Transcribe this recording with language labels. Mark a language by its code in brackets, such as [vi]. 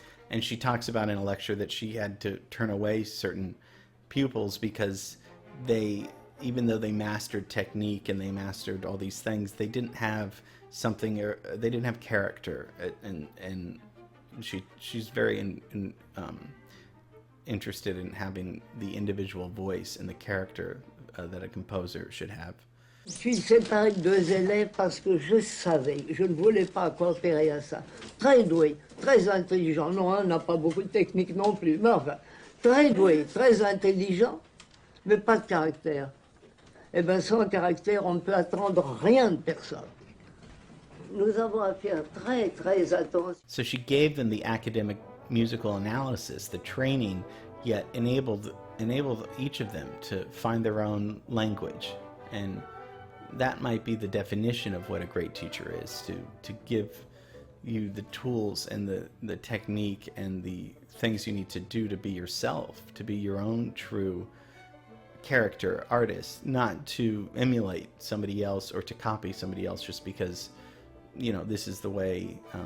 [en] And she talks about in a lecture that she had to turn away certain pupils because even though they mastered technique and they mastered all these things, they didn't have something, or they didn't have character. And she's very interested in having the individual voice and the character that a composer should have. [fr] Je suis séparée de 2 élèves parce que je savais, je ne voulais pas coopérer à ça. Très doué, très intelligent. Non, un n'a pas beaucoup de technique non plus, mais enfin, très doué, très intelligent, mais pas de caractère. Eh bien, sans caractère, on ne peut attendre rien de personne. Nous avons à faire très, très attention. [en] So she gave them the academic musical analysis, the training, yet enabled each of them to find their own language. And that might be the definition of what a great teacher is, to give you the tools and the technique and the things you need to do to be yourself, to be your own true character, artist, not to emulate somebody else or to copy somebody else just because, this is the way.